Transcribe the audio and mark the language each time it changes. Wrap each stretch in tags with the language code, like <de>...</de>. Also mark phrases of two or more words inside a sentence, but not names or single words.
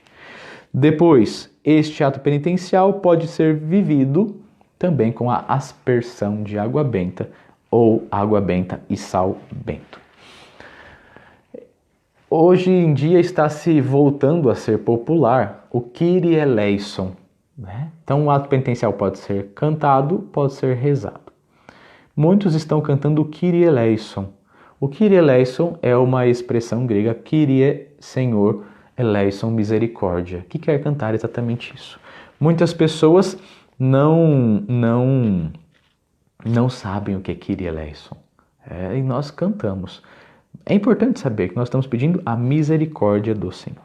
<pt>Depois, este ato penitencial pode ser vivido também com a aspersão de água benta ou água benta e sal bento. Hoje em dia está se voltando a ser popular o</pt> <el>Κύριε ἐλέησον,</el> <pt>né? Então o ato penitencial pode ser cantado, pode ser rezado. Muitos estão cantando o</pt> <el>Κύριε ἐλέησον.</el> <pt>O Kyrie eleison é uma expressão grega, Kyrie, Senhor, eleison, misericórdia, que quer cantar exatamente isso. Muitas pessoas não sabem o que é</pt> <el>Κύριε ἐλέησον.</el> <pt>E nós cantamos. É importante saber que nós estamos pedindo a misericórdia do Senhor.</pt>